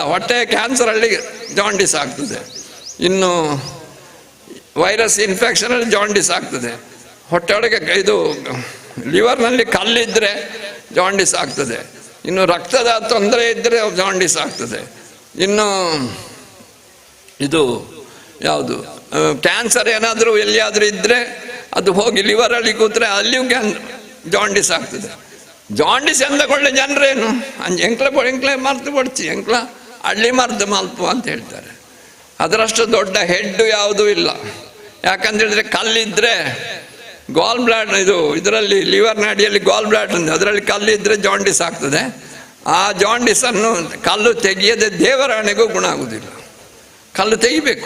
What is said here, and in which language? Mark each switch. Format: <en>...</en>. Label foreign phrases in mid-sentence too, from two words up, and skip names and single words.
<kn>ಹೊಟ್ಟೆ ಕ್ಯಾನ್ಸರಲ್ಲಿ ಜಾಂಡೀಸ್ ಆಗ್ತದೆ, ಇನ್ನು</kn> <en>virus infectionalli</en> <kn>ಜಾಂಡೀಸ್ ಆಗ್ತದೆ, ಹೊಟ್ಟೆಯೊಳಗೆ ಇದು ಲಿವರ್ನಲ್ಲಿ ಕಲ್ಲಿದ್ದರೆ ಜಾಂಡೀಸ್ ಆಗ್ತದೆ, ಇನ್ನು ರಕ್ತದ ತೊಂದರೆ ಇದ್ದರೆ ಜಾಂಡೀಸ್ ಆಗ್ತದೆ, ಇನ್ನು ಇದು ಯಾವುದು ಕ್ಯಾನ್ಸರ್ ಏನಾದರೂ ಎಲ್ಲಿಯಾದರೂ ಇದ್ದರೆ ಅದು ಹೋಗಿ ಲಿವರಲ್ಲಿ ಕೂತ್ರೆ ಅಲ್ಲಿಯೂ ಜಾಂಡೀಸ್ ಆಗ್ತದೆ.</kn> <tcy>ಜಾಂಡೀಸ್ ಎಂದಕೊಳ್ಳೆ ಜನರೇನು ಎಂಕ್ಲೆ ಮರ್ತು ಪಡ್ಚಿ ಎಂಕ್ಲ ಹಳ್ಳಿ ಮರ್ದು ಮಲ್ಪ</tcy> <kn>ಅಂತ ಹೇಳ್ತಾರೆ. ಅದರಷ್ಟು ದೊಡ್ಡ ಹೆಡ್ಡು ಯಾವುದೂ ಇಲ್ಲ. ಯಾಕಂತೇಳಿದ್ರೆ ಕಲ್ಲಿದ್ದರೆ</kn> <en>gall blad</en> <kn>ಇದರಲ್ಲಿ ಲಿವರ್ನ ಅಡಿಯಲ್ಲಿ</kn> <en>gall blad</en> <kn>ఉంది, ಅದರಲ್ಲಿ ಕಲ್ಲಿದ್ದರೆ ಜಾಂಡೀಸ್ ಆಗ್ತದೆ. ಆ ಜಾಂಡೀಸನ್ನು ಕಲ್ಲು ತೆಗೆಯದೆ ದೇವರಾಣೆಗೂ ಗುಣ ಆಗುವುದಿಲ್ಲ, ಕಲ್ಲು ತೆಗಿಬೇಕು.</kn>